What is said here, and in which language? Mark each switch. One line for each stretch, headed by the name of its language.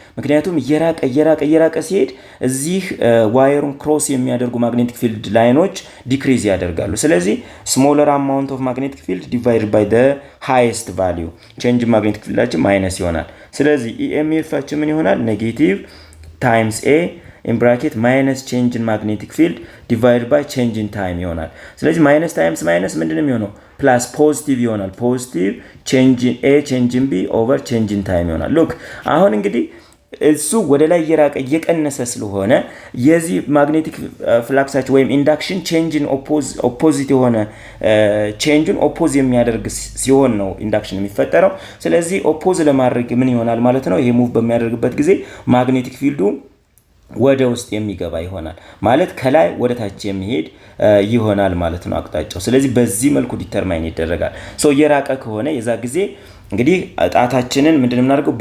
Amharic: ምክንያቱም እየራቀ ሲሄድ እዚህ ዋየሩን ክሮስ የሚያደርጉ ማግኔቲክ ፊልድ ላይኖች ዲክሪዝ ያደርጋሉ። ስለዚህ ስሞለር አማውንት ኦፍ ማግኔቲክ ፊልድ ዲቫይድድ ባይ ዘ ሃይስት ቫልዩ ቼንጅ ማግኔቲክ ፊልዳችን ማይነስ ይሆናል። ስለዚህ ኢኤምኤፋችን ምን ይሆናል?
English: ኔጌቲቭ ታይምስ ኤ in bracket minus change in magnetic field divided by change in time
Amharic: ይሆናል። ስለዚህ ማይነስ ታይምስ ማይነስ ምንድነው የሚሆነው? ፕላስ ፖዚቲቭ ይሆናል። ፖዚቲቭ
English: change in a change in b over change in time
Amharic: ይሆናል። ሉክ አሁን እንግዲህ እሱ ወደ ላይ እየቀነሰ ስለሆነ የዚህ ማግኔቲክ ፍላክሳችን ወይም ኢንዳክሽን ቼንጅን ኦፖዚት የሆነ ቼንጅን ኦፖዝ የሚያደርግ ሲሆን ነው ኢንዳክሽን የሚፈጠረው። ስለዚህ ኦፖዝ ለማድረግ ምን ይሆናል ማለት ነው? ይሄ ሙቭ በሚያደርግበት ጊዜ ማግኔቲክ ፊልዱ ወደ ውስጥ የሚገባ ይሆናል ማለት ከላይ ወደ ታች የሚሄድ ይሆናል ማለት ነው አቅጣጫው። ስለዚህ በዚህ መልኩ ዲተርማይን ይደረጋል። የራቀ ከሆነ የዛ ጊዜ እንግዲህ ጣታችንን ምንድነው የምናደርገው?